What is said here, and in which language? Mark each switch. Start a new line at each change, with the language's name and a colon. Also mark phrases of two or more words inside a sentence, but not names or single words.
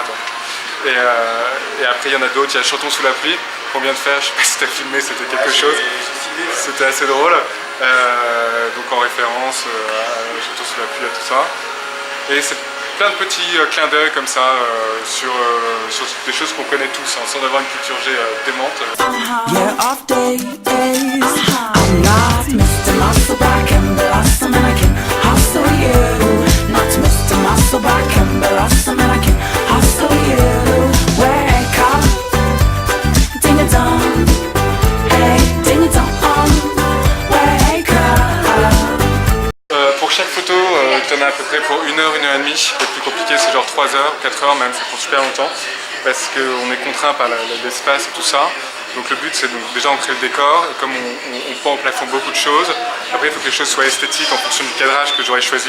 French: Et après il y en a d'autres, il y a Chantons sous la pluie qu'on vient de faire, je sais pas si tu as filmé, c'était quelque chose, c'était assez drôle, donc en référence à Chantons sous la pluie et tout ça. Et c'est plein de petits clins d'œil comme ça sur des choses qu'on connaît tous sans avoir une culture G démente.
English: Yeah, off days, I'm not Mr. Muscle, but I can blossom and I can hustle you. Not Mr. Muscle, but I can blossom and I can hustle you. Wake up, ding a dong, hey, ding a dong, wake up.
French: Pour chaque photo, tu en as à peu près pour 1 heure, 1 heure et demie. Le plus compliqué, c'est genre 3 heures, 4 heures même, ça prend super longtemps. Parce qu'on est contraint par l'espace et tout ça. Donc le but, c'est donc déjà on crée le décor. Et comme on pend au plafond beaucoup de choses, après il faut que les choses soient esthétiques en fonction du cadrage que j'aurais choisi.